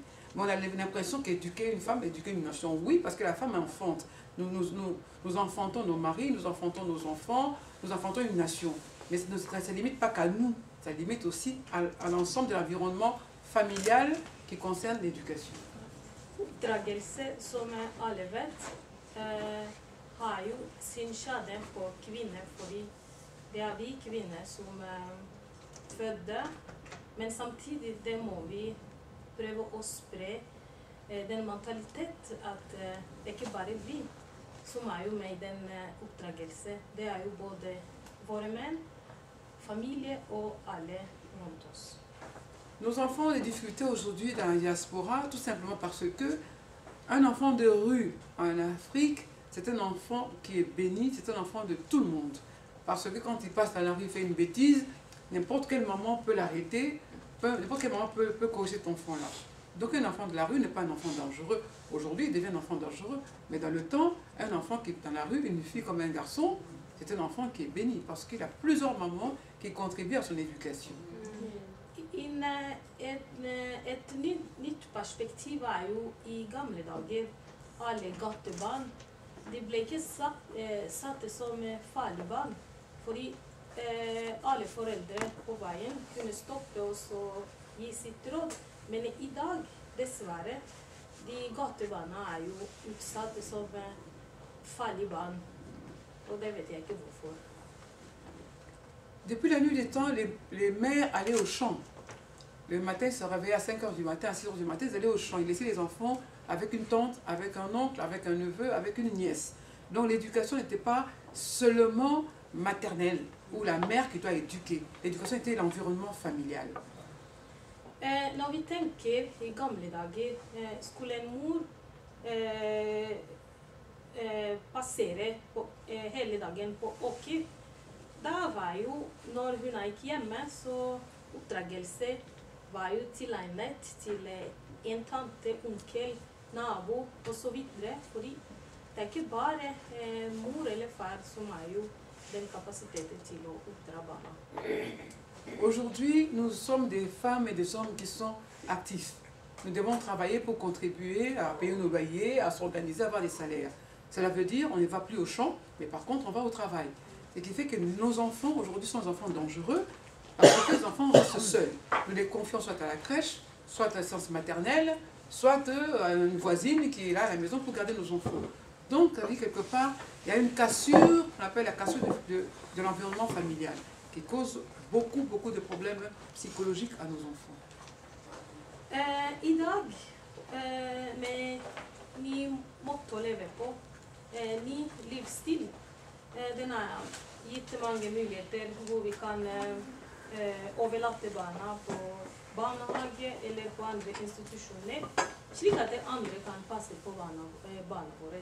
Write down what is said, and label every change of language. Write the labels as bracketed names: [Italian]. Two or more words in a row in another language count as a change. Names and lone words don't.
[French] Mais on a l'impression qu'éduquer une femme, éduquer une nation, oui, parce que la femme enfante. Nous enfantons nos maris, nous enfantons nos enfants, nous enfantons une nation. Mais ça ne limite pas qu'à nous, ça limite aussi à l'ensemble de l'environnement familial qui concerne l'éducation. [Norwegian] Oppdragelse, som alle vet, har jo sin skjade på kvinner, fordi det vi kvinner som fødder, men samtidig det må vi prøve å spre den mentalitet at det ikke bare vi som jo med i den oppdragelse, det jo både våre menn, familie og alle rundt oss. [French] Nos enfants ont des difficultés aujourd'hui dans la diaspora, tout simplement parce que un enfant de rue en Afrique, c'est un enfant qui est béni, c'est un enfant de tout le monde. Parce que quand il passe dans la rue, il fait une bêtise, n'importe quelle maman peut l'arrêter, n'importe quelle maman peut corriger cet enfant-là. Donc un enfant de la rue n'est pas un enfant dangereux. Aujourd'hui, il devient un enfant dangereux. Mais dans le temps, un enfant qui est dans la rue, une fille comme un garçon, c'est un enfant qui est béni parce qu'il a plusieurs mamans qui contribuent à son éducation. [Norwegian] Et nytt perspektiv jo i gamle dager. Alle gattebarn de ble ikke satt som farlige barn, fordi alle foreldre på veien kunne stoppe oss og gi sitt råd. Men i dag, dessverre, de gatebarna jo utsatt som farlige barn. Og det vet jeg ikke hvorfor. [French] Depuis la nuit des temps, les mères allaient au champ. Le matin, ils se réveillaient à 5 h du matin, à 6 h du matin, ils allaient au champ. Ils laissaient les enfants avec une tante, avec un oncle, avec un neveu, avec une nièce. Donc l'éducation n'était pas seulement maternelle, ou la mère qui doit éduquer. L'éducation était l'environnement familial. [Norwegian] Når vi tenker I gamle dager, skulle en mor passere hele dagen på åker. Da var jo, når hun ikke hjemme, så oppdragelse var jo tilegnet til en tante, onkel, nabo og så videre. Fordi det ikke bare mor eller far som jo den kapasiteten til å oppdra barna. [French] Aujourd'hui, nous sommes des femmes et des hommes qui sont actifs. Nous devons travailler pour contribuer à payer nos loyers, à s'organiser, à avoir des salaires. Cela veut dire qu'on ne va plus au champ, mais par contre on va au travail. Ce qui fait que nos enfants aujourd'hui sont des enfants dangereux, parce que les enfants restent seuls. Nous les confions soit à la crèche, soit à l'assistance maternelle, soit à une voisine qui est là à la maison pour garder nos enfants. Donc, quelque part, il y a une cassure, on appelle la cassure de l'environnement familial, qui cause beaucoup de problèmes psychologiques à nos enfants. [Norwegian] I dag, med ny måte å leve på, ny livsstil, den gitt mange muligheter hvor vi kan overlate barna på barnehage eller på andre institusjoner, slik at andre kan passe på barna våre.